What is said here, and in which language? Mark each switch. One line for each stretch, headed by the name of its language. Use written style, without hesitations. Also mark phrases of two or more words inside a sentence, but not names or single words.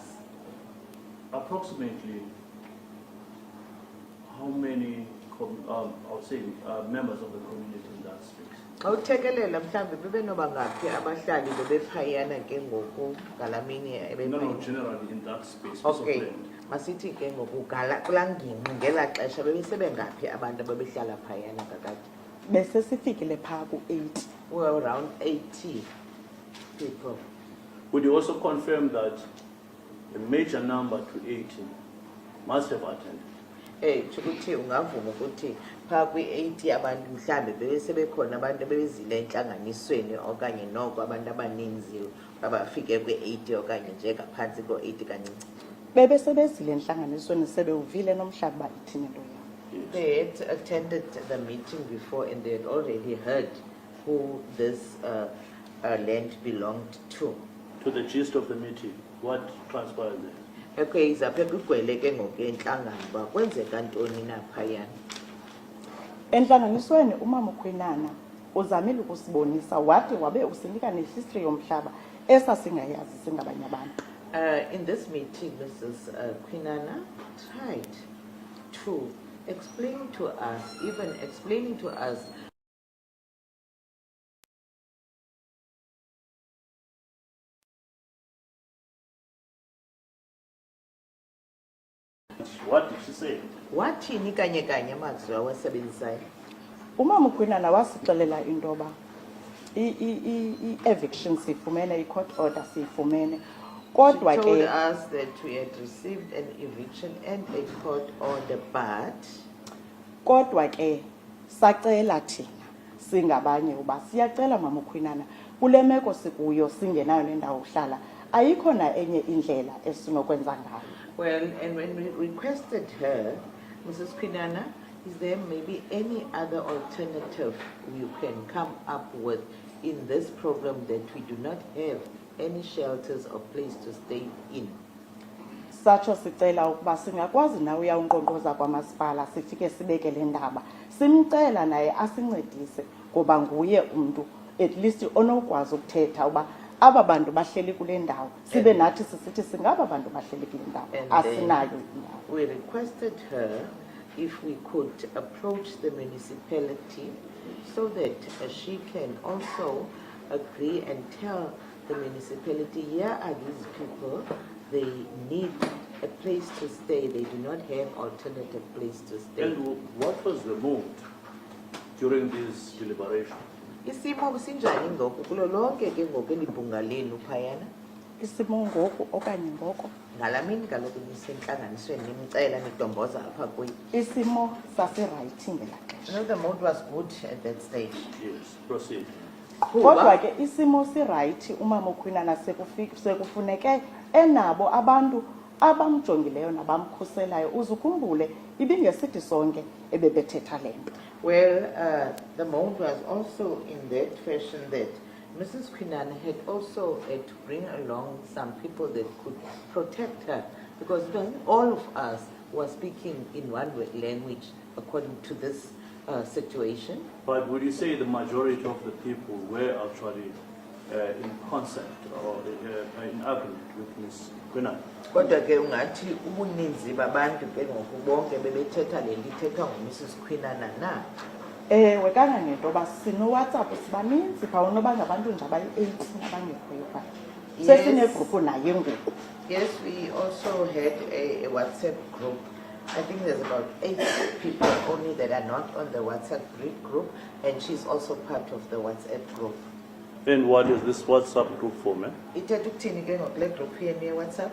English: Approximately how many, I would say, members of the community in that space?
Xhosa: Awuthekelela mhlambe bebenoba ngaphi abahlali bebephayana ke ngoku ngalamini
English: No, generally in that space. Okay, piece of land.
Xhosa: masithi ke ngoku kulaa ngingqi ngela xesha bebesebengaphi abantu ababehlala phayana kakade. Bese sifikile phaa ku-8.
English: We were around 80 people. Would you also confirm that a major number to 80 must have attended?
Xhosa: Ukuthi ungavuma ukuthi phaa kwi-80 abantu mhlambe bebesebekhona abantu abebezile entlanganisweni okanye noko abantu abaninzi abafike kwi-80 okanye nje ngaphantsi ko-80 kancinci. Bebesebezile entlanganisweni sebewuvile nomhlaba uba ithini into yabo.
English: They had attended the meeting before and they had already heard who this land belonged to. To the gist of the meeting, what transpired there?
Xhosa: Okay, izaphe kugcwele ke ngoku entlangano uba kwenzeka ntoni na phayana. Entlanganisweni umama uKwinana uzamile ukusibonisa wathi wabe usinika nehistory yomhlaba esasingayazi singabanye abantu.
English: In this meeting, Mrs. Kwinana tried to explain to us, even explaining to us What did she say?
Xhosa: wathini kanye kanye amazwi awasebenzisayo. Umama uKwinana wasixelela into yoba i-eviction siyifumene, i-
English: court order
Xhosa: siyifumene. Kodwa
English: She told
Xhosa: ke
English: us that we had received an eviction and a court order, but
Xhosa: kodwa ke sacela thina singabanye uba siyacela Mama Kwinana kule meko sikuyo singenayo nendawo uhlala ayikho na enye indlela esinokwenza ngayo.
English: Well, and when we requested her, Mrs. Kwinana, is there maybe any other alternative you can come up with in this problem that we do not have any shelters or place to stay in?
Xhosa: Satsho sicela ukuba singakwazi na uyawunkqonkqoza kwamasipala sifike sibeke le ndaba simcela naye asincedise ngoba nguye umntu
English: at least
Xhosa: onokwazi ukuthetha uba aba bantu bahleli kule ndawo sibe nathi sisithi singaba bantu bahleli kule ndawo asinayo indawo.
English: We requested her if we could approach the municipality so that she can also agree and tell the municipality, here are these people, they need a place to stay, they do not have alternative place to stay. And what was the mood during this deliberation?
Xhosa: Isimo sinjani ngoku kulo lonke ke ngoku elibhunga lenu phayana? Isimo ngoku okanye ngoko Ngalamini kaloku nisentlanganisweni nimcela nidomboza apha kuyo. isimo sasirayithi ngelaa xesha.
English: No, the mood was good at that stage. Yes, proceed.
Xhosa: Kodwa ke isimo sirayithi uMama Kwinana sekufuneke enabo abantu abamjongileyo nabamkhuselayo uzukhumbule ibingesithi sonke ebebethetha le nto.
English: Well, the mood was also in that fashion that Mrs. Kwinana had also had to bring along some people that could protect her because all of us were speaking in one language according to this situation. But would you say the majority of the people were actually in consent or in agreement with Ms. Kwinana?
Xhosa: Kodwa ke ungathi ubuninzi babantu ke ngoku bonke bebethetha le nto ithethwa nguMrs. Kwinana na? Ewe kangangento ba sino-WhatsApp sibaninzi phaa unoba ngabantu nje abayi-18 abangekhoyo phaa. Sesinegrupu naye ngoku.
English: Yes, we also had a WhatsApp group. I think there's about 8 people only that are not on the WhatsApp group, and she's also part of the WhatsApp group. And what is this WhatsApp group for, man?
Xhosa: Ithetha ukuthini ke ngokule group yenu ye-WhatsApp?